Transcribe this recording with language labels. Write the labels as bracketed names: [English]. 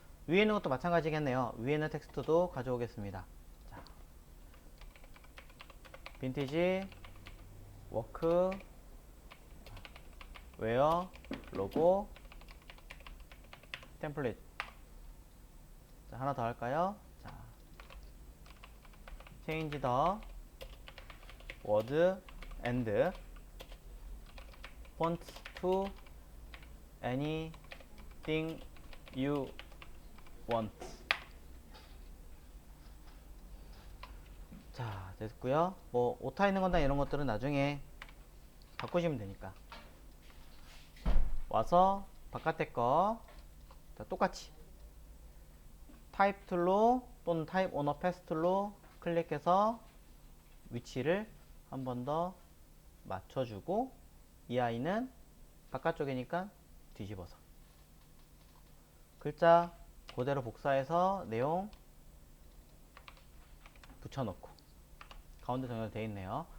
[Korean] 위에 있는 것도 마찬가지겠네요. 위에 있는 텍스트도 가져오겠습니다. 자, 빈티지 워크 웨어 로고 템플릿. 자, 하나 더 할까요? [English] 자, change the word and font to anything you want. [Korean] 자, 됐고요. 뭐 오타 있는 거나 이런 것들은 나중에 바꾸시면 되니까. 와서 바깥에 거 자, 똑같이 타입 툴로 또는 타입 오너 패스 툴로 클릭해서 위치를 한 번 더 맞춰주고, 이 아이는 바깥쪽이니까 뒤집어서 글자 그대로 복사해서 내용 붙여놓고, 가운데 정렬되어 있네요.